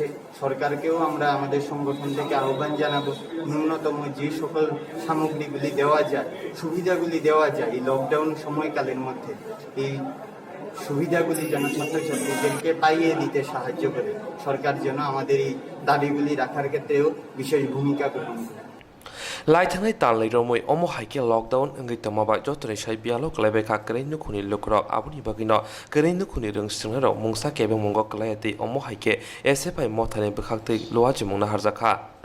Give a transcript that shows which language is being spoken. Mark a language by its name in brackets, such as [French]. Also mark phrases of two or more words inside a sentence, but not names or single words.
[Bangla] সরকারকেও আমরা আমাদের সংগঠন থেকে আহ্বান জানাবো, ন্যূনতম যে সকল সামগ্রীগুলি দেওয়া যায়, সুবিধাগুলি দেওয়া যায় এই লকডাউন সময়কালের মধ্যে, এই সুবিধাগুলি যেন ছাত্রছাত্রীদেরকে পাইয়ে দিতে সাহায্য করে। সরকার যেন আমাদের এই দাবিগুলি রাখার ক্ষেত্রেও বিশেষ ভূমিকা গ্রহণ করে। [Kok Borok] Laithangai tanlai romoi omo haike lockdown ngai tamaba jotore sai bialo klebe kha kreinu khuni lukrok abuni bagino kreinu khuni rung singrero mungsa kebe mungo klayati omo haike SFI mothane bkhakte loaji mungna harjakha